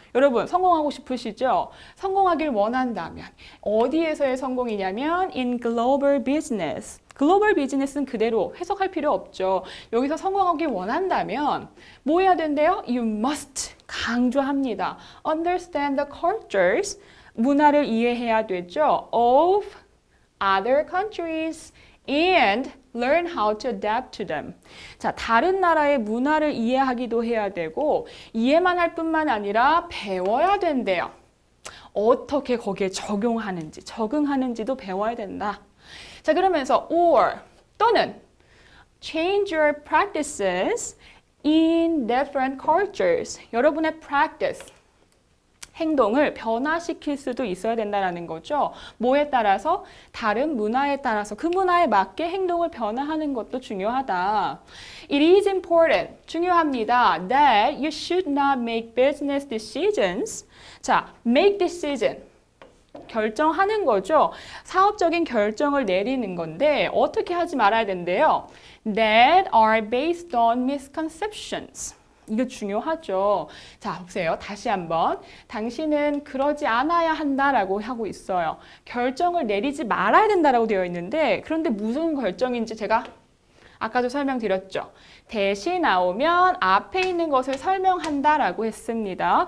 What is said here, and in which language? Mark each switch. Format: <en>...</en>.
<ko>여러분, 성공하고 싶으시죠? 성공하길 원한다면 어디에서의 성공이냐면</ko> <en>in global business.</en> <ko>글로벌 비즈니스는 그대로 해석할 필요 없죠. 여기서 성공하길 원한다면 뭐 해야 된대요?</ko> <en>You must,</en> <ko>강조합니다.</ko> <en>Understand the cultures,</en> <ko>문화를 이해해야 되죠.</ko> <en>Of other countries and learn how to adapt to them.</en> <ko>자, 다른 나라의 문화를 이해하기도 해야 되고 이해만 할 뿐만 아니라 배워야 된대요. 어떻게 거기에 적용하는지, 적응하는지도 배워야 된다. 자, 그러면서</ko> <en>or</en> <ko>또는</ko> <en>change your practices in different cultures.</en> <ko>여러분의 practice, 행동을 변화시킬 수도 있어야 된다는 거죠. 뭐에 따라서? 다른 문화에 따라서 그 문화에 맞게 행동을 변화하는 것도 중요하다.</ko> <en>It is important,</en> <ko>중요합니다.</ko> <en>That you should not make business decisions.</en> <ko>자,</ko> <en>make decision.</en> <ko>결정하는 거죠. 사업적인 결정을 내리는 건데 어떻게 하지 말아야 된대요?</ko> <en>That are based on misconceptions.</en> <ko>이거 중요하죠. 자, 보세요. 다시 한번. 당신은 그러지 않아야 한다라고 하고 있어요. 결정을 내리지 말아야 된다라고 되어 있는데 그런데 무슨 결정인지 제가 아까도 설명드렸죠. 대시 나오면 앞에 있는 것을 설명한다라고 했습니다.</ko>